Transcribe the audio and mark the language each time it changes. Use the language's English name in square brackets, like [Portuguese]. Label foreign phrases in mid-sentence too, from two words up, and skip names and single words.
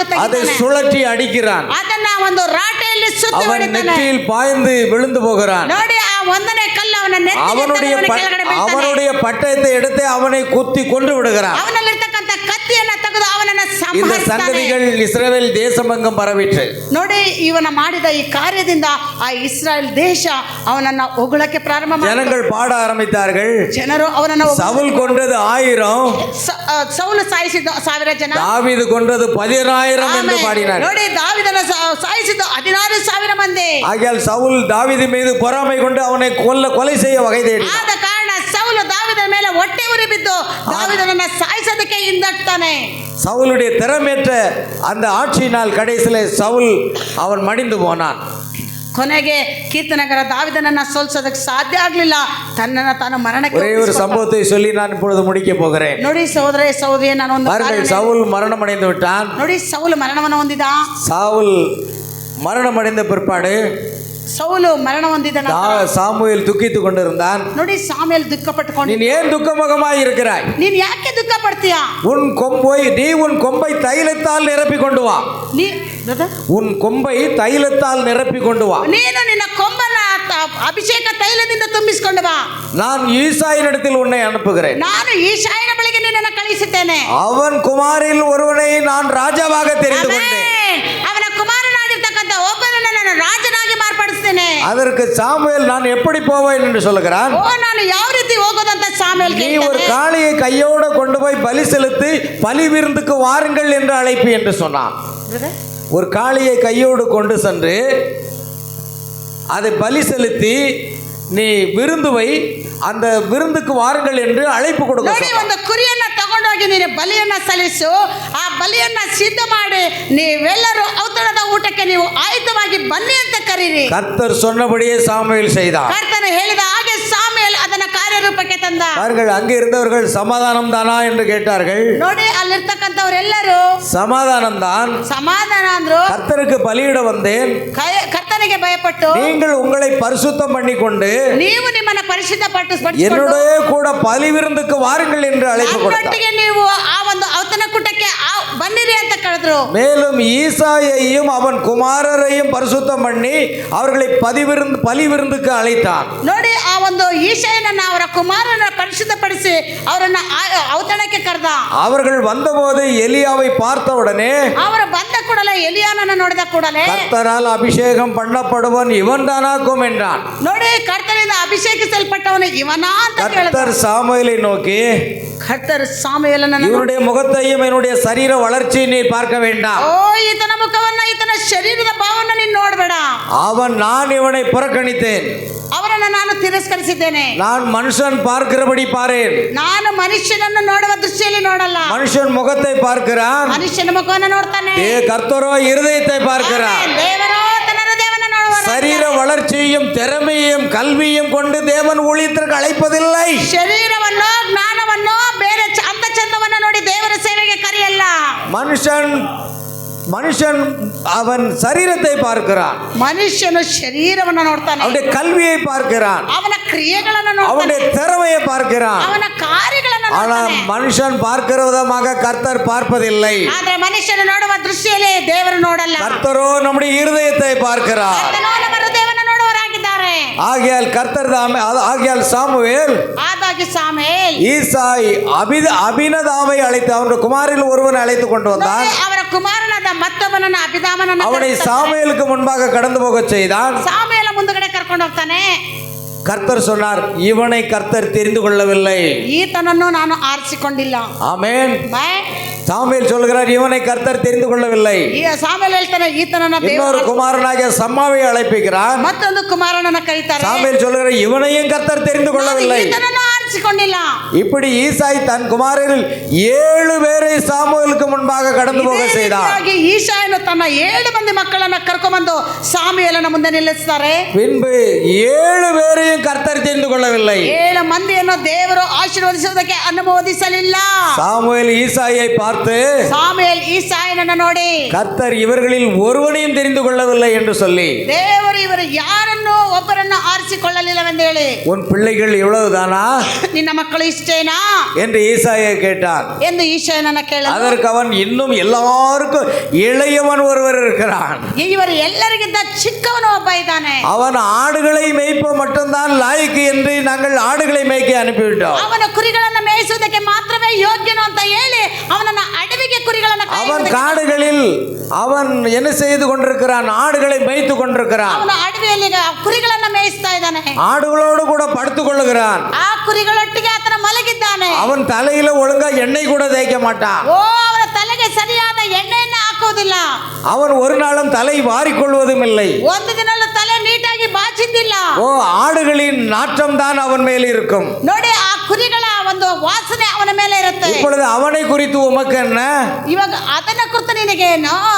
[Tamil] அதை [Kannada] ತೆಗಿತಾನೆ. [Tamil] சுழற்றி அடிக்கிறான். [Kannada] ಅದನ್ನ ಒಂದು ರಾಟೆಯಲ್ಲಿ ಸುತ್ತಿ [Tamil] அவன் [Kannada] ಹೊಡಿತಾನೆ. [Tamil] நெற்றியில் பாய்ந்து விழுந்து போகிறான். [Kannada] ನೋಡಿ, ಆ ಒಂದನೇ ಕಲ್ಲು ಅವನ ನೆತ್ತಿಗೆ [Tamil] அவனுடைய பட்டயத்தை எடுத்து அவனை குத்தி கொன்று விடுகிறான். [Kannada] ಅವನಲ್ಲಿರ್ತಕ್ಕಂಥ ಕತ್ತಿಯನ್ನ ತೆಗೆದು ಅವನನ್ನ [Tamil] இந்த [Kannada] ಸಂಹರಿಸ್ತಾನೆ. [Tamil] சங்கதிகள் இஸ்ரவேல் தேசமெங்கும் பரவிற்று. [Kannada] ನೋಡಿ, ಇವನ ಮಾಡಿದ ಈ ಕಾರ್ಯದಿಂದ ಆ ಇಸ್ರಾಯೇಲ್ ದೇಶ ಅವನನ್ನ ಹೊಗಳಕ್ಕೆ ಪ್ರಾರಂಭ ಮಾಡಿತು. [Tamil] ஜனங்கள் பாட ஆரம்பித்தார்கள். [Kannada] ಜನರು ಅವನನ್ನ [Tamil] சவுல் கொன்றது 1000, [Kannada] ಸೌಲು ಸಾಯಿಸಿದ 1000 ಜನ, [Tamil] தாவீது கொன்றது 10000 என்று பாடினார். [Kannada] ನೋಡಿ, ದಾವಿದನ ಸಾಯಿಸಿದ 16,000 ಮಂದಿ. [Tamil] ஆகையால் சவுல் தாவீது மீது பொறாமை கொண்டு அவனை கொலை செய்ய வகை தேடி. [Kannada] ಆದ ಕಾರಣ ಸೌಲು ದಾವಿದನ ಮೇಲೆ ಹೊಟ್ಟೆ ಉರಿ ಬಿದ್ದು ದಾವಿದನನ್ನ ಸಾಯಿಸೋದಕ್ಕೆ ಹಿಂದಟ್ತಾನೆ. [Tamil] சவுலுடைய திறமேற்ற அந்த ஆட்சியினால் கடைசியிலே சவுல் அவன் மடிந்து போனான். [Kannada] ಕೊನೆಗೆ ಕೀರ್ತನಗರ ದಾವಿದನನ್ನ ಸೋಲಿಸೋದಕ್ಕೆ ಸಾಧ್ಯ ಆಗಲಿಲ್ಲ. ತನ್ನನ್ನು ತಾನು ಮರಣಕ್ಕೆ [Tamil] ஒரே ஒரு சம்பவத்தை சொல்லி நான் இப்பொழுது முடிக்க போகிறேன். [Kannada] ನೋಡಿ, ಸಹೋದರಿ ನಾನು ಒಂದು [Tamil] பாருங்கள், சவுல் மரணம் அடைந்து விட்டான். [Kannada] ನೋಡಿ, ಸೌಲು ಮರಣವನ್ನು ಹೊಂದಿದ. [Tamil] சவுல் மரணம் அடைந்த பிற்பாடு [Kannada] ಸೌಲು ಮರಣ ಹೊಂದಿದ ನಂತರ [Tamil] சாமுவேல் துக்கித்து கொண்டிருந்தான். [Kannada] ನೋಡಿ, ಸಾಮುವೇಲ್ ದುಃಖ ಪಟ್ಟುಕೊಂಡು, [Tamil] நீ ஏன் துக்கமுகமாய் இருக்கிறாய்? [Kannada] ನೀನ್ ಯಾಕೆ ದುಃಖ ಪಡ್ತೀಯಾ? [Tamil] உன் கொம்பை தைலத்தால் நிரப்பி கொண்டு வா. உன் கொம்பை தைலத்தால் நிரப்பி கொண்டு வா. [Kannada] ನೀನು ನಿನ್ನ ಕೊಂಬನ್ನ ಅಭಿಷೇಕ ತೈಲದಿಂದ ತುಂಬಿಸಿಕೊಂಡು ಬಾ. [Tamil] நான் ஈசாயினிடத்தில் உன்னை அனுப்புகிறேன். [Kannada] ನಾನು ಈಶಾಯನ ಬಳಿಗೆ ನಿನ್ನನ್ನು ಕಳುಹಿಸುತ್ತೇನೆ. [Tamil] அவன் குமாரில் ஒருவனை நான் ராஜாவாக தெரிந்து கொண்டேன். [Kannada] ಅವನ ಕುಮಾರನಾಗಿರ್ತಕ್ಕಂಥ ಒಬ್ಬನನ್ನು ನಾನು ರಾಜನಾಗಿ ಮಾರ್ಪಡಿಸ್ತೇನೆ. [Tamil] அதற்கு சாமுவேல், நான் எப்படி போவேன் என்று சொல்லுகிறான். [Kannada] ಓ, ನಾನು ಯಾವ ರೀತಿ ಹೋಗೋದಂತ ಸಾಮುವೇಲ್ [Tamil] நீ [Kannada] ಕೇಳ್ತಾನೆ. [Tamil] ஒரு காளையை கையோட கொண்டு போய் பலி செலுத்தி பலி விருந்துக்கு வாருங்கள் என்று அழைப்பு என்று சொன்னான். ஒரு காளையை கையோடு கொண்டு சென்று அதை பலி செலுத்தி நீ விருந்துவை அந்த விருந்துக்கு வாருங்கள் என்று ಅழைப்பு கொடுக்க. [Kannada] ನೋಡಿ, ಒಂದು ಕುರಿಯನ್ನ ತಗೊಂಡೋಗಿ ನೀನು ಬಲಿಯನ್ನ ಸಲ್ಲಿಸು. ಆ ಬಲಿಯನ್ನ ಸಿದ್ಧ ಮಾಡಿ ನೀವೆಲ್ಲರೂ ಔತಣದ ಊಟಕ್ಕೆ ನೀವು ಆಯುಧವಾಗಿ ಬನ್ನಿ ಅಂತ ಕರೀರಿ. [Tamil] கர்த்தர் சொன்னபடியே சாமுவேல் செய்தார். [Kannada] ಕರ್ತನು ಹೇಳಿದ ಹಾಗೆ ಸಾಮುವೇಲ್ ಅದನ್ನ ಕಾರ್ಯರೂಪಕ್ಕೆ ತಂದ. [Tamil] பாருங்கள், அங்கே இருந்தவர்கள் சமாதானம் தானா என்று கேட்டார்கள். [Kannada] ನೋಡಿ, ಅಲ್ಲಿರ್ತಕ್ಕಂಥವರೆಲ್ಲರೂ [Tamil] சமாதானம் தான். [Kannada] ಸಮಾಧಾನ ಅಂದ್ರು. [Tamil] கர்த்தருக்கு பலியிட வந்தேன். [Kannada] ಕರ್ತನಿಗೆ ಭಯಪಟ್ಟು [Tamil] நீங்கள் உங்களை பரிசுத்தம் பண்ணிக்கொண்டு [Kannada] ನೀವು ನಿಮ್ಮನ್ನ ಪರಿಶುದ್ಧಪಟ್ಟು [Tamil] என்னுடைய கூட பலி விருந்துக்கு வாருங்கள் என்று அழைப்பு கொடுத்தார். [Kannada] ನೀವು ಆ ಒಂದು ಔತಣ ಕೂಟಕ್ಕೆ ಬನ್ನಿರಿ ಅಂತ ಕರೆದ್ರು. [Tamil] மேலும் ஈசாயையும் அவன் குமாரரையும் பரிசுத்தம் பண்ணி அவர்களை பலி விருந்துக்கு அழைத்தான். [Kannada] ನೋಡಿ, ಆ ಒಂದು ಈಶಾಯನನ್ನ ಅವರ ಕುಮಾರನ ಪರಿಶುದ್ಧಪಡಿಸಿ ಅವರನ್ನ ಔತಣಕ್ಕೆ ಕರೆದ. [Tamil] அவர்கள் வந்தபோது எலியாவை பார்த்தவுடனே, [Kannada] ಅವರು ಬಂದ ಕೂಡಲೇ ಎಲಿಯಾನನ್ನ ನೋಡಿದ ಕೂಡಲೇ, [Tamil] கர்த்தரால் அபிஷேகம் பண்ணப்படுவன் இவன் தானாக்கும் என்றான். [Kannada] ನೋಡಿ, ಕರ್ತನಿಂದ ಅಭಿಷೇಕಿಸಲ್ಪಟ್ಟವನು ಇವನಾ ಅಂತ ಕೇಳಿದ. [Tamil] கர்த்தர் சாமுவேலை நோக்கி, [Kannada] ಕರ್ತರ್ ಸಾಮುವೇಲನನ್ನು, [Tamil] இவனுடைய முகத்தையும் என்னுடைய சரீர வளர்ச்சியை நீ பார்க்க வேண்டாம். [Kannada] ಓ, ಈತನ ಮುಖವನ್ನ ಈತನ ಶರೀರದ ಭಾವನ ನೀನು ನೋಡಬೇಡ. [Tamil] நான் இவனை புறக்கணித்தேன். [Kannada] ಅವರನ್ನು ನಾನು ತಿರಸ್ಕರಿಸಿದ್ದೇನೆ. [Tamil] நான் மனுஷன் பார்க்கிறபடி பாரேன். [Kannada] ನಾನು ಮನುಷ್ಯನನ್ನು ನೋಡುವ ದೃಷ್ಟಿಯಲ್ಲಿ ನೋಡಲ್ಲ. [Tamil] மனுஷன் முகத்தை பார்க்கிறான், [Kannada] ಮನುಷ್ಯನ ಮುಖವನ್ನು ನೋಡ್ತಾನೆ. [Tamil] கர்த்தரோ இருதயத்தை பார்க்கிறார். [Kannada] ದೇವರೋ ತನ್ನ ಹೃದಯವನ್ನು ನೋಡುವ. [Tamil] சரீர வளர்ச்சியையும் திறமையும் கல்வியும் கொண்டு தேவன் ஊழியத்திற்கு அழைப்பதில்லை. [Kannada] ಶರೀರವನ್ನು ಜ್ಞಾನವನ್ನು ಬೇರೆ ಅಂದ ಚಂದವನ್ನು ನೋಡಿ ದೇವರ ಸೇವೆಗೆ ಕರೆಯಲ್ಲ. [Tamil] மனுஷன் அவன் சரீரத்தை பார்க்கிறான், [Kannada] ಮನುಷ್ಯನು ಶರೀರವನ್ನು ನೋಡ್ತಾನೆ. [Tamil] அவனுடைய கல்வியை பார்க்கிறான், [Kannada] ಅವನ ಕ್ರಿಯೆಗಳನ್ನು ನೋಡ್ತಾನೆ, [Tamil] அவனுடைய திறமையை பார்க்கிறான். [Kannada] ಅವನ ಕಾರ್ಯಗಳನ್ನು [Tamil] ஆனா [Kannada] ನೋಡ್ತಾನೆ. [Tamil] மனுஷன் பார்க்கிற விதமாக கர்த்தர் பார்ப்பதில்லை. [Kannada] ಆದ್ರೆ ಮನುಷ್ಯನು ನೋಡುವ ದೃಷ್ಟಿಯಲ್ಲಿ ದೇವರು ನೋಡಲ್ಲ. [Tamil] கர்த்தரோ நம்முடைய இருதயத்தை பார்க்கிறார். [Kannada] ಕರ್ತನು ನಮ್ಮ ಹೃದಯವನ್ನು ನೋಡುವವರಾಗಿದ್ದಾರೆ. [Tamil] ஆகையால் சாமுவேல் [Kannada] ಆದಾಗಿ ಸಾಮುವೇಲ್ [Tamil] ஈசாய் அபினதாவை அழைத்து அவனுடைய குமாரில் ஒருவனை அழைத்து கொண்டு வந்தான். [Kannada] ಅವರ ಕುಮಾರನಾದ ಮತ್ತೊಬ್ಬನನ್ನು ಅಭಿದಾಮನನ್ನು [Tamil] அவனை சாமுவேலுக்கு முன்பாக கடந்து போக செய்தான். [Kannada] ಸಾಮುವೇಲ ಮುಂದುಗಡೆ ಕರ್ಕೊಂಡು ಹೋಗ್ತಾನೆ. [Tamil] கர்த்தர் சொன்னார், இவனை கர்த்தர் தெரிந்து கொள்ளவில்லை. [Kannada] ಈತನನ್ನು ನಾನು ಆರಿಸಿಕೊಂಡಿಲ್ಲ. [Tamil] ஆமென். ಬಾಯ್. சாமுவேல் சொல்கிறார், இவனை கர்த்தர் தெரிந்து கொள்ளவில்லை. [Kannada] ಸಾಮುವೇಲ್ ಹೇಳ್ತಾನೆ, ಈತನನ್ನ [Tamil] இன்னொரு குமாரனாகிய சம்மாவை அழைப்பிக்கிறார். [Kannada] ಮತ್ತೊಂದು ಕುಮಾರನನ್ನ ಕರೀತಾರೆ. [Tamil] சாமுவேல் சொல்கிறார், இவனையும் கர்த்தர் தெரிந்து கொள்ளவில்லை. [Kannada] ಈತನನ್ನು ಆರಿಸಿಕೊಂಡಿಲ್ಲ. [Tamil] இப்படி ஈசாய் தன் குமாரரில் 7 பேரை சாமுவேலுக்கு முன்பாக கடந்து போக செய்தார். [Kannada] ಈಶಾಯನು ತನ್ನ 7 ಮಂದಿ ಮಕ್ಕಳನ್ನ ಕರ್ಕೊಂಡ್ಬಂದು ಸಾಮುವೇಲನ ಮುಂದೆ ನಿಲ್ಲಿಸ್ತಾರೆ. [Tamil] பின்பு 7 பேரையும் கர்த்தர் தெரிந்து கொள்ளவில்லை. [Kannada] 7 ಮಂದಿಯನ್ನು ದೇವರು ಆಶೀರ್ವದಿಸುವುದಕ್ಕೆ ಅನುಮೋದಿಸಲಿಲ್ಲ. [Tamil] சாமுவேல் ஈசாயை பார்த்து, [Kannada] ಸಾಮುವೇಲ್ ಈಸಾಯನನ್ನು ನೋಡಿ, [Tamil] கர்த்தர் இவர்களில் ஒருவனையும் தெரிந்து கொள்ளவில்லை என்று சொல்லி, [Kannada] ದೇವರು ಇವರು ಯಾರನ್ನು ಒಬ್ಬರನ್ನು ಆರಿಸಿಕೊಳ್ಳಲಿಲ್ಲವೆಂದು ಹೇಳಿ, [Tamil] உன் பிள்ளைகள் இவ்வளவுதானா [Kannada] ನಿನ್ನ ಮಕ್ಕಳು ಇಷ್ಟೇನಾ [Tamil] என்று ஈசாயை கேட்டான். [Kannada] ಎಂದು ಈಶಾಯನನ್ನ ಕೇಳಿದ. [Tamil] அதற்கு அவன், இன்னும் எல்லாருக்கும் இளையவன் ஒருவர் இருக்கிறான், [Kannada] ಇವರು ಎಲ್ಲರಿಗಿಂತ ಚಿಕ್ಕವನು ಒಬ್ಬ ಇದ್ದಾನೆ, [Tamil] அவன் ஆடுகளை மேய்ப்ப மட்டும்தான் லாய்க்கு என்று நாங்கள் ஆடுகளை மேய்க்க அனுப்பிவிட்டோம். [Kannada] ಅವನ ಕುರಿಗಳನ್ನು ಮೇಯಿಸುವುದಕ್ಕೆ ಮಾತ್ರವೇ ಯೋಗ್ಯನು ಅಂತ ಹೇಳಿ ಅವನನ್ನ ಅಡವಿಗೆ ಕುರಿಗಳನ್ನು [Tamil] அவன் காடுகளில் அவன் என்ன செய்து கொண்டிருக்கிறான்? ஆடுகளை மேய்த்து கொண்டிருக்கிறான். [Kannada] ಅವನ ಅಡವಿಯಲ್ಲಿ ಕುರಿಗಳನ್ನ ಮೇಯಿಸ್ತಾ ಇದ್ದಾನೆ. [Tamil] ஆடுகளோடு கூட படுத்துக் கொள்ளுகிறான். [Kannada] ಆ ಕುರಿಗಳೊಟ್ಟಿಗೆ ಆತನ ಮಲಗಿದ್ದಾನೆ. [Tamil] அவன் தலையில ஒழுங்கா எண்ணெய் கூட தேய்க்க மாட்டான். [Kannada] ಓ ಅವನ ತಲೆಗೆ ಸರಿಯಾದ ಎಣ್ಣೆಯನ್ನು ಹಾಕುವುದಿಲ್ಲ. [Tamil] அவன் ஒரு நாளும் தலை வாரிக்கொள்வதும் இல்லை. [Kannada] ಒಂದು ದಿನ ತಲೆ ನೀಟಾಗಿ ಬಾಚಿದ್ದಿಲ್ಲ. [Tamil] ஓ, ஆடுகளின் நாற்றம் தான் அவன் மேல் இருக்கும். [Kannada] ನೋಡಿ, ಆ ಕುರಿಗಳ ಒಂದು ವಾಸನೆ ಅವನ ಮೇಲೆ ಇರುತ್ತೆ. [Tamil] இப்பொழுது அவனை குறித்து உமக்கு என்ன? [Kannada] ಇವಾಗ ಅದನ್ನ ಕುರಿತು ನಿನಗೇನು?